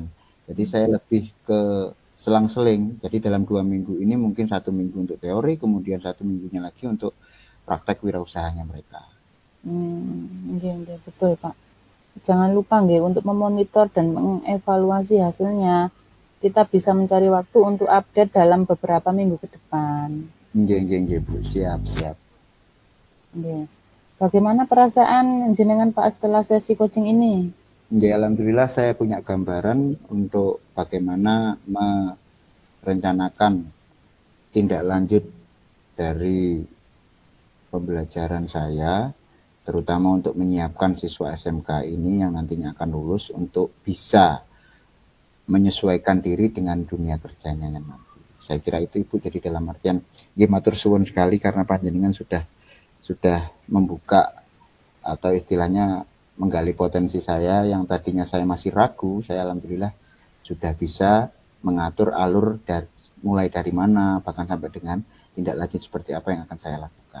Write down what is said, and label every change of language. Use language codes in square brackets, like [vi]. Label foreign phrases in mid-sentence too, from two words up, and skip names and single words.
[id] Jadi saya lebih ke selang-seling. Jadi dalam 2 minggu ini mungkin 1 minggu untuk teori, kemudian 1 minggunya lagi untuk praktek wirausahanya mereka. [jv] Nggih nggih, [id] betul Pak. Jangan lupa nggih untuk memonitor dan mengevaluasi hasilnya. Kita bisa mencari waktu untuk update dalam beberapa minggu ke depan. [jv] Nggih, nggih, nggih, Bu. [id] Siap, siap. Nggih. Bagaimana perasaan jenengan Pak setelah sesi coaching ini? Nggih, alhamdulillah saya punya gambaran untuk bagaimana merencanakan tindak lanjut dari pembelajaran saya, terutama untuk menyiapkan siswa SMK ini yang nantinya akan lulus untuk bisa menyesuaikan diri dengan dunia kerjanya yang nanti. Saya kira itu Ibu, jadi dalam artian nggih [jv] matur suwun [id] sekali karena panjenengan sudah membuka atau istilahnya menggali potensi saya yang tadinya saya masih ragu, saya alhamdulillah sudah bisa mengatur alur mulai dari mana, bahkan sampai dengan tindak lanjut seperti apa yang akan saya lakukan.